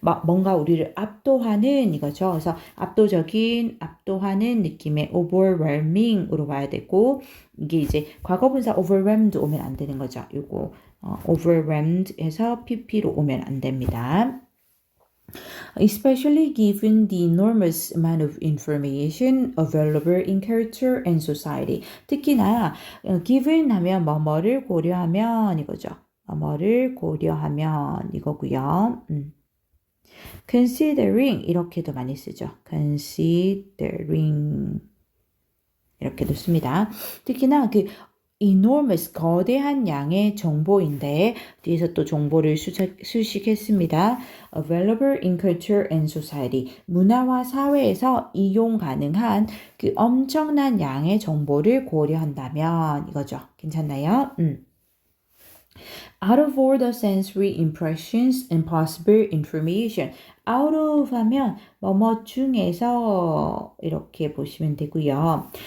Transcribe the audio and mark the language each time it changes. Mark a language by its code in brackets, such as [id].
[ko] 뭔가 우리를 압도하는 이거죠. 그래서 압도하는 느낌의 overwhelming으로 봐야 되고 이게 이제 과거분사 overwhelmed 오면 안 되는 거죠. 요거 overwhelmed 해서 pp로 오면 안 됩니다. [en] Especially given the enormous amount of information available in culture and society. [ko] 특히나 given 하면 뭐뭐를 고려하면 이거죠. 뭐뭐를 고려하면 이거고요. considering 이렇게도 많이 쓰죠. considering 이렇게도 씁니다. 특히나 enormous, 거대한 양의 정보인데 뒤에서 또 정보를 수식했습니다. [en] Available in culture and society. [ko] 문화와 사회에서 이용 가능한 엄청난 양의 정보를 고려한다면 이거죠. 괜찮나요? [en] out of all the sensory impressions and possible information. out of [ko] 하면 뭐뭐 중에서 이렇게 보시면 되고요.